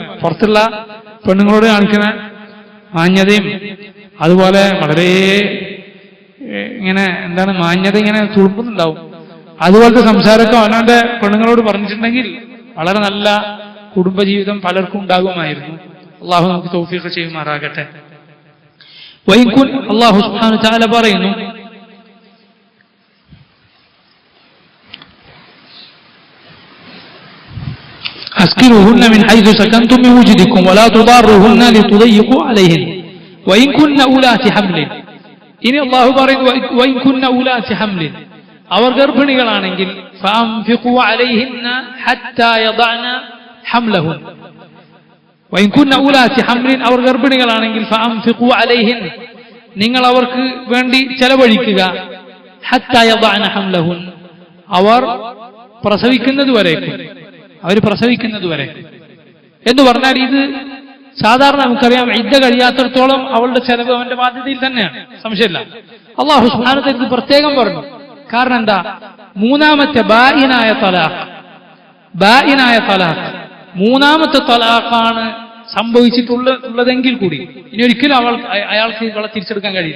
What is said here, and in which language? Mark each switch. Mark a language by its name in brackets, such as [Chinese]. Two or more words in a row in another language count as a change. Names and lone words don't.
[Malayalam] പുറത്തുള്ള പെണ്ണുങ്ങളോട് കാണിക്കുന്ന മാന്യതയും അതുപോലെ വളരെ ഇങ്ങനെ എന്താണ് മാന്യത ഇങ്ങനെ തുളുമ്പുന്നുണ്ടാവും. അതുപോലത്തെ സംസാരമൊക്കെ അവനവന്റെ പെണ്ണുങ്ങളോട് പറഞ്ഞിട്ടുണ്ടെങ്കിൽ വളരെ നല്ല കുടുംബജീവിതം പലർക്കും ഉണ്ടാകുമായിരുന്നു. അള്ളാഹു നമുക്ക് തൗഫീഖ് ചെയ്യുമാറാകട്ടെ. അള്ളാഹു [Arabic] سبحانه وتعالى [Malayalam] പറയുന്നു, [Arabic] أسكنوهن من حيث سكنتم من وجدكم ولا تضاروهن لتضيقوا عليهن وإن كن أولات حمل. [Malayalam] ഇനി അള്ളാഹു പറയുന്നു [Arabic] وإن كن أولات حمل, [Malayalam] അവർ ഗർഭിണികളാണെങ്കിൽ [Arabic] فأنفقوا عليهن حتى يضعن حملهن. وإن كن أولات حمل, [Malayalam] അവർ ഗർഭിണികളാണെങ്കിൽ [Arabic] فأنفقوا عليهن, [Malayalam] നിങ്ങൾ അവർക്ക് വേണ്ടി ചെലവഴിക്കുക [Arabic] حتى يضعن حملهن, [Malayalam] അവർ പ്രസവിക്കുന്നതുവരേക്കും, അവർ പ്രസവിക്കുന്നതുവരെ എന്ന് പറഞ്ഞാൽ ഇത് സാധാരണ നമുക്കറിയാം ഇദ്ദ കഴിയാത്തിടത്തോളം അവളുടെ ചെലവ് അവന്റെ ബാധ്യതയിൽ തന്നെയാണ്, സംശയമില്ല. അള്ളാഹു [Arabic] سبحانه وتعالى [Malayalam] ഇത് പ്രത്യേകം പറഞ്ഞു. കാരണം എന്താ? മൂന്നാമത്തെ ബായിനായ തലാഖ് മൂന്നാമത്തെ തലാഖാണ് സംഭവിച്ചിട്ടുള്ളതെങ്കിൽ കൂടി ഇനി ഒരിക്കലും അയാൾക്ക് ഇവളെ തിരിച്ചെടുക്കാൻ കഴിയില്ല.